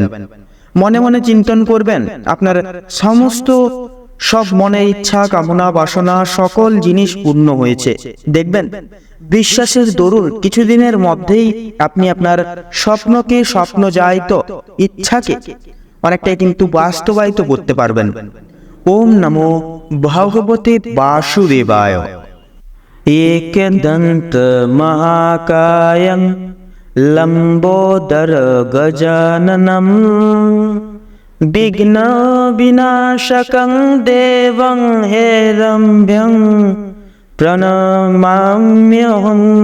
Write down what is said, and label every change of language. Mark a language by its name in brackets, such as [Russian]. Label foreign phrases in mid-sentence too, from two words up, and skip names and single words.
[Bangla] মনে মনে চিন্তন করবেন, আপনার সমস্ত সব মনের ইচ্ছা কামনা বাসনা সকল জিনিস পূর্ণ হয়েছে। দেখবেন বিশ্বাসের দরুন কিছুদিনের মধ্যেই আপনি আপনার স্বপ্নকে স্বপ্নজায়িত ইচ্ছাকে অনেকটাই কিন্তু বাস্তবায়িত করতে পারবেন। [Sanskrit] ওম নমো ভগবতে বাসুদেবায়। एकदंत महाकायं लंबोदर गजाननं विघ्न विनाशकं देवं हेरम्भ्यं प्रणमाम्यहम्।